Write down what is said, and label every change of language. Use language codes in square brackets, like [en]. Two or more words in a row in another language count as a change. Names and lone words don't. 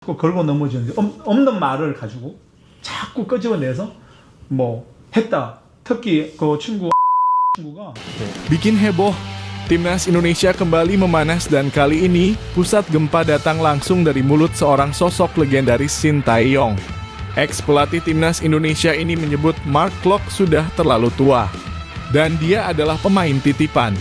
[ko] 걸고 넘어지는데 없는 말을 가지고 자꾸 끄집어내서 뭐 했다. 특히 그 친구가 [id] Bikin heboh, Timnas Indonesia kembali memanas dan kali ini pusat gempa datang langsung dari mulut seorang sosok legendaris Shin Tae-yong. Ex-pelatih Timnas Indonesia ini menyebut Mark Klok sudah terlalu tua dan dia adalah pemain titipan.